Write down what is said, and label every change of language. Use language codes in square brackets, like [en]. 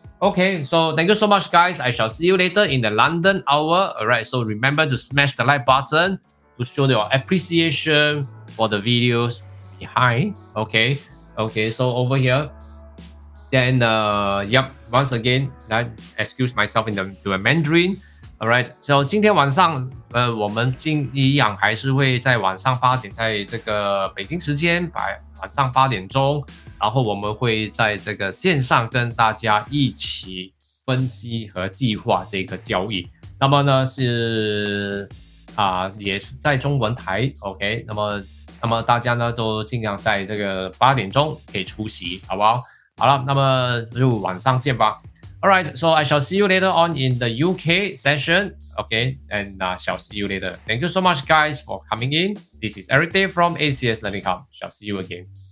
[en] Okay, so thank you so much, guys. I shall see you later in the London hour. All right, so remember to smash the like button to show your appreciation for the videos behind. Okay, so over here. Then, yep, once again, I excuse myself in the Mandarin. All right, so [zh] 今天晚上，我们一样还是会在晚上8点，在这个北京时间晚上8点钟，然后我们会在这个线上跟大家一起分析和计划这个交易。那么呢是也是在中文台 ，OK， 那么大家呢都尽量在这个8点钟可以出席，好不好？好了，那么就晚上见吧。 [en] All right, so I shall see you later on in the UK session. Okay, and shall see you later. Thank you so much, guys, for coming in. This is Eric Day from ACS Learning Hub. Shall see you again.